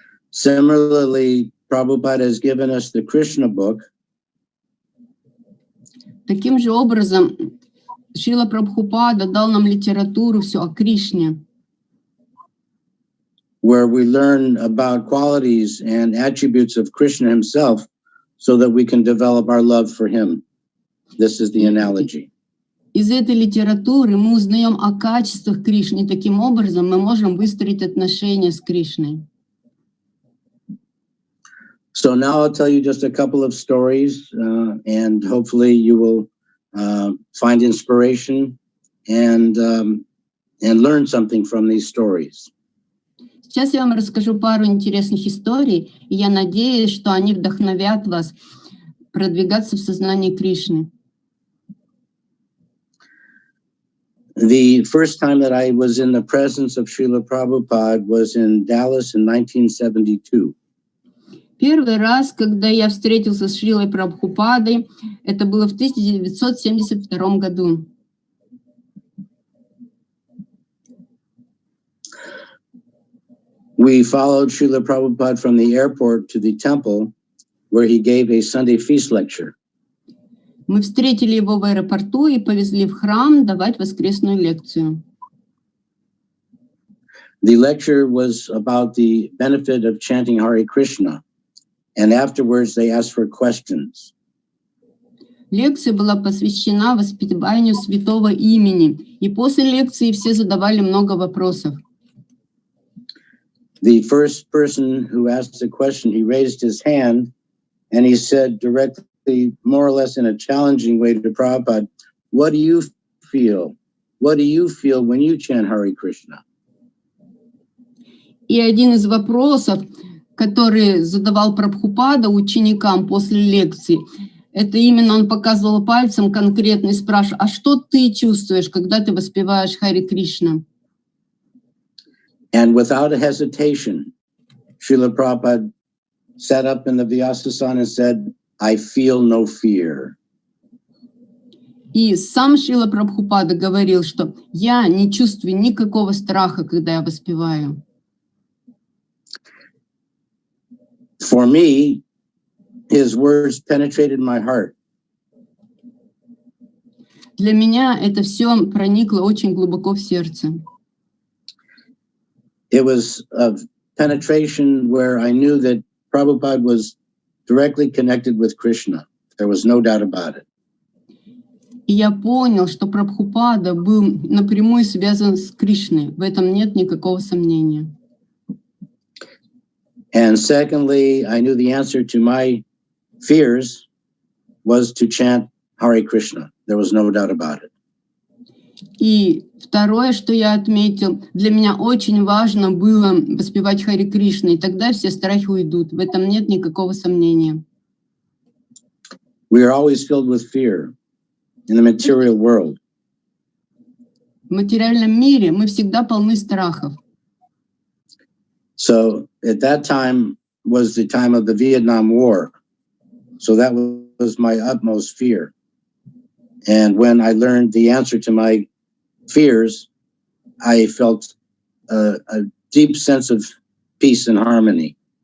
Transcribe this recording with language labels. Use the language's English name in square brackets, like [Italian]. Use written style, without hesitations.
[English] Similarly, Prabhupada has given us the Krishna book, [Russian] Таким же образом, Шрила Прабхупада дал нам литературу все о Кришне, [English] where we learn about qualities and attributes of Krishna himself so that we can develop our love for him. This is the analogy. [Russian] Из этой литературы мы узнаем о качествах Кришны, и таким образом мы можем выстроить отношения с Кришной. [English] So now I'll tell you just a couple of stories, and hopefully you will find inspiration and learn something from these stories. [Russian] Сейчас я вам расскажу пару интересных историй, и я надеюсь, что они вдохновят вас продвигаться в сознании Кришны. [English] The first time that I was in the presence of Srila Prabhupada was in Dallas in 1972. [Russian] Первый раз, когда я встретился с Шрилой Прабхупадой, это было в 1972 году. [English] We followed Srila Prabhupada from the airport to the temple where he gave a Sunday feast lecture. [Russian] Мы встретили его в аэропорту и повезли в храм давать воскресную лекцию. [English] The lecture was about the benefit of chanting Hare Krishna, and afterwards they asked for questions. [Russian] Лекция была посвящена воспеванию святого имени, и после лекции все задавали много вопросов. [English] The first person who asked a question, he raised his hand and he said directly, more or less in a challenging way to Prabhupada, what do you feel? What do you feel when you chant Hare Krishna? [Russian] И один из вопросов, который задавал Прабхупада ученикам после лекции, это именно он показывал пальцем конкретно и спрашивал, а что ты чувствуешь, когда ты воспеваешь Харе Кришна? [English] And without a hesitation, Srila Prabhupada sat up in the Vyasasana and said, I feel no fear. [Russian] И сам Шрила Прабхупада говорил, что я не чувствую никакого страха, когда я воспеваю. [English] For me, his words penetrated my heart. [Russian] Для меня это все проникло очень глубоко в сердце. [English] It was a penetration where I knew that Prabhupada was directly connected with Krishna. There was no doubt about it. [Russian] И я понял, что Прабхупада был напрямую связан с Кришной. В этом нет никакого сомнения. [English] And secondly, I knew the answer to my fears was to chant Hare Krishna. There was no doubt about it. [Russian] И второе, что я отметил, для меня очень важно было воспевать Харе Кришна, и тогда все страхи уйдут. В этом нет никакого сомнения. [English] We are always filled with fear in the material world. [Russian] В материальном мире мы всегда полны страхов. [English] So at that time was the time of the Vietnam War. So that was my utmost fear. And when I learned the answer to my fears, I felt a deep sense of peace and harmony.